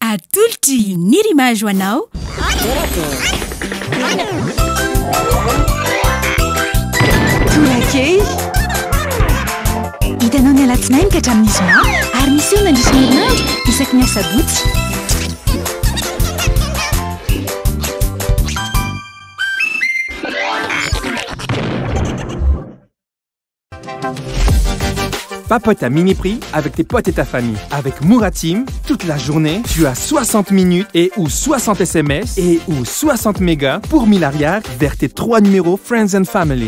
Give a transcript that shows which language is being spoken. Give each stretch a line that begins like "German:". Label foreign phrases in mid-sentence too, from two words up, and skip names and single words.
Malagasy: atolotry ny rimage ho anao torakey hitanao ny alatsinainy ka hatramin'ny zoma ary misy eo nandrisiny herinandro isaky ny asabotsy
French: Papote à mini prix avec tes potes et ta famille. Avec Mouratim, toute la journée, tu as 60 minutes et ou 60 SMS et ou 60 mégas pour 1000 arrières vers tes 3 numéros Friends and Family.